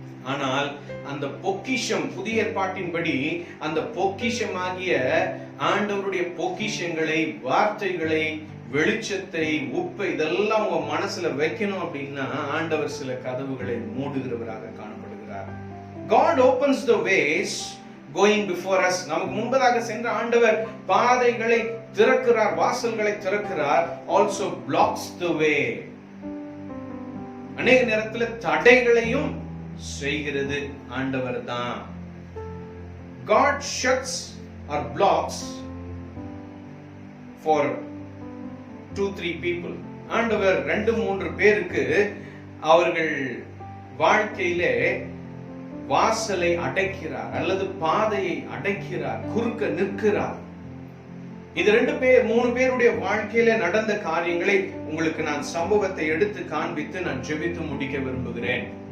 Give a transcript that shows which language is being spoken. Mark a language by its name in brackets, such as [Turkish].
[Tamil] ஆனால் அந்த பொக்கிஷம், புதிய ஏற்பாட்டின்படி அந்த பொக்கிஷமாகிய ஆண்டவருடைய பொக்கிஷங்களை, வார்த்தைகளை, வெளிச்சத்தை, உப்பை, இதெல்லாம் உங்க மனசுல வைக்கணும் அப்படின்னா ஆண்டவர் சில கதவுகளை மூடுகிறவராக காணப்படுகிறார். [English] God opens the ways going before us. [Tamil] நமக்கு முன்பதாக சென்ற ஆண்டவர் பாதைகளை திறக்கிறார், வாசல்களை திறக்கிறார். [English] Also blocks the way. [Tamil] அநேக நேரத்தில் தடைகளையும் செய்கிறது ஆண்டவர் தான். [English] God shuts or blocks for 2-3 people. [Tamil] ஆண்டவர் 2-3 பேருக்கு அவர்கள் வாழ்க்கையிலே வாசலை அடைக்கிறார் அல்லது பாதையை அடைக்கிறார், குறுக்க நிற்கிறார். இது 2-3 பேருடைய வாழ்க்கையில நடந்த காரியங்களை உங்களுக்கு நான் சம்பவத்தை எடுத்து காண்பித்து நான் ஜெபித்து முடிக்க விரும்புகிறேன்.